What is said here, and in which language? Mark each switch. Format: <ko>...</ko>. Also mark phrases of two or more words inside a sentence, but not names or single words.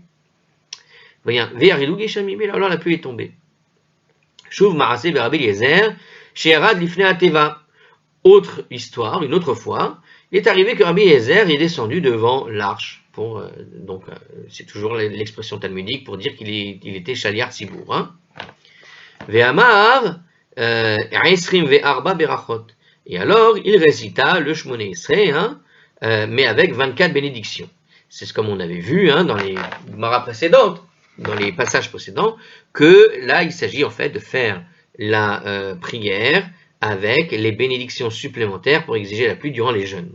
<fr>Voyez, alors la pluie est tombée.</fr> <he>שוב מעשה רבי אליעזר, שירד לפני התיבה.</he> <fr>Autre histoire, une autre fois, il est arrivé que Rabbi Eliezer est descendu devant l'arche. C'est toujours l'expression talmudique pour dire qu'il était</fr> <he>שליח ציבור. ואמר עשרים וארבע ברכות.</he> <fr>Et alors, il récita le Shmoné Esrei, mais avec 24 bénédictions. C'est comme on avait vu dans les maras précédentes, dans les passages précédents, que là, il s'agit en fait de faire la prière avec les bénédictions supplémentaires pour exiger la pluie durant les jeûnes.</fr>